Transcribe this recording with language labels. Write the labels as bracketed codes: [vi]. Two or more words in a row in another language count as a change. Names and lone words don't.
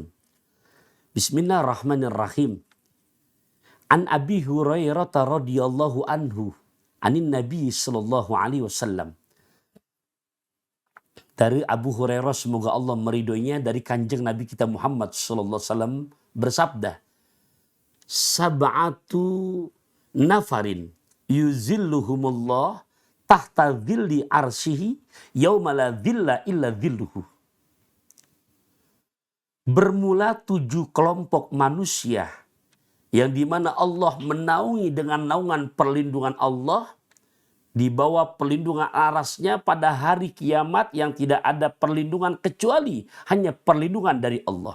[ar] بسم الله الرحمن الرحيم. عن أبي هريرة رضي الله عنه، عن النبي صلى الله عليه وسلم. [id] Dari Abu Hurairah, semoga Allah meridhoinya, dari kanjeng Nabi kita Muhammad [ar] صلى الله عليه وسلم [id] bersabda, [ar] سبعة نفر يظلهم الله تحت ظل عرشه يوم لا ظل إلا ظله. [id] Bermula 7 kelompok manusia yang dimana Allah menaungi dengan naungan perlindungan Allah, di bawah perlindungan arasnya pada hari kiamat yang tidak ada perlindungan kecuali hanya perlindungan dari Allah.